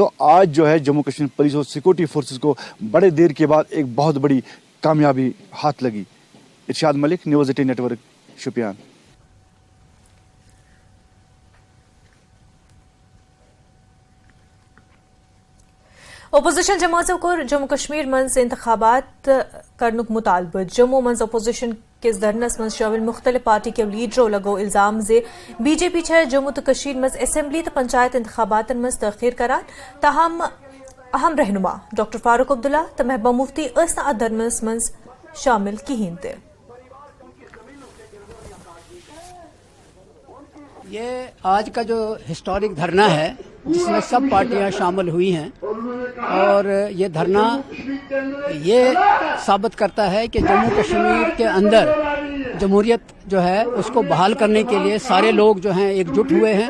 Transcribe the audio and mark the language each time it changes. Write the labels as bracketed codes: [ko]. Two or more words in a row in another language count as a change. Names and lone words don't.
[hi] तो आज जो है जम्मू कश्मीर पुलिस और सिक्योरिटी फोर्सेस को बड़े देर के बाद एक बहुत बड़ी कामयाबी हाथ लगी। इरशाद मलिक, न्यूज़ 18 नेटवर्क, शोपियान। [ks] अपोजिशन जमातों को जम्मू कश्मीर मंज इंतखाबात करनुक मुतालबत जम्मू मंज अपोजिशन के धरनस मंज शामिल मुख्तलिफ [hi] पार्टी के लीडरों [ks] लगो इल्जाम जे BJP छे जम्मू तो कश्मीर मंज असेंबली तो पंचायत इंतखाबात मंज तखीर करान ताहम अहम रहनुमा डॉक्टर फारूक अब्दुल्ला तो महबूबा मुफ्ती अस्ना धरनस मंज शामिल किहीन थे। [hi] ये आज का जो हिस्टोरिक धरना है जिसमें सब पार्टियां शामिल हुई हैं और ये धरना ये साबित करता है कि जम्मू कश्मीर के अंदर जमहूरियत जो है उसको बहाल करने के लिए सारे लोग जो हैं एकजुट हुए हैं।